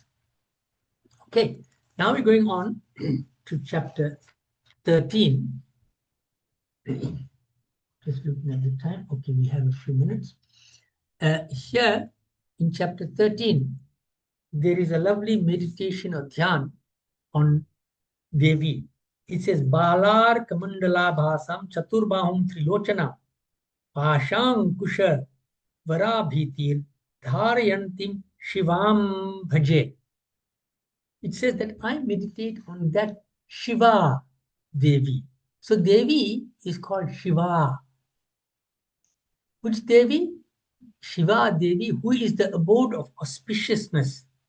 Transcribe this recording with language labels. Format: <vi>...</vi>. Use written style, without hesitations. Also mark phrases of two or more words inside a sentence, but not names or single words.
<en>Okay, now we're going on to chapter 13. Just looking at the time. Okay, we have a few minutes. Here in chapter 13, there is a lovely meditation or dhyan on Devi. It says,</en> <sa>बालार कमण्डल भासं चतुर्बाहुं त्रिलोचन पाशं कुश वराभीतिर् धारयन्तीं शिवं भजे.</sa> <en>It says that I meditate on that Shiva Devi. So Devi is called Shiva. Which Devi? Shiva Devi, who is the abode of auspiciousness.</en>